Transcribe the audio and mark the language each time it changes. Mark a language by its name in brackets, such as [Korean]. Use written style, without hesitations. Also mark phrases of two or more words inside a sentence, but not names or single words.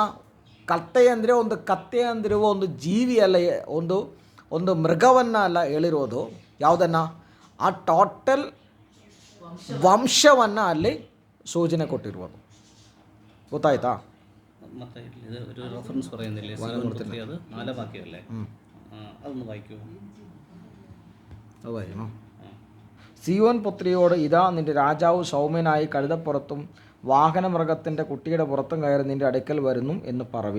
[Kannada] ಕತ್ತೆ ಅಂದರೆ ಒಂದು ಕತ್ತೆ ಅಂದಿರುವ ಒಂದು ಜೀವಿ ಅಲ್ಲ, ಒಂದು ಮೃಗವನ್ನು ಅಲ್ಲ ಹೇಳಿರೋದು. ಯಾವುದನ್ನು? ಆ ಟೋಟಲ್ ವಂಶವನ್ನು ಅಲ್ಲಿ ಸೂಚನೆ ಕೊಟ್ಟಿರುವುದು. ಗೊತ್ತಾಯ್ತಾ? [Malayalam] ಮತ್ತೆ ഒരു റെഫറൻസ് പറയുന്നില്ലേ? അത് 4 വാക്യമല്ലേ? അതൊന്ന് വായിക്കൂ. സിയോൻ പുത്രിയോട്, ഇതാ നിന്റെ രാജാവ് സൗമ്യനായി കഴുതപ്പുറത്തും വാഹനമൃഗത്തിൻ്റെ കുട്ടിയുടെ പുറത്തും കയറി നിന്റെ അടുക്കൽ വരുന്നു എന്ന് പറവിൻ.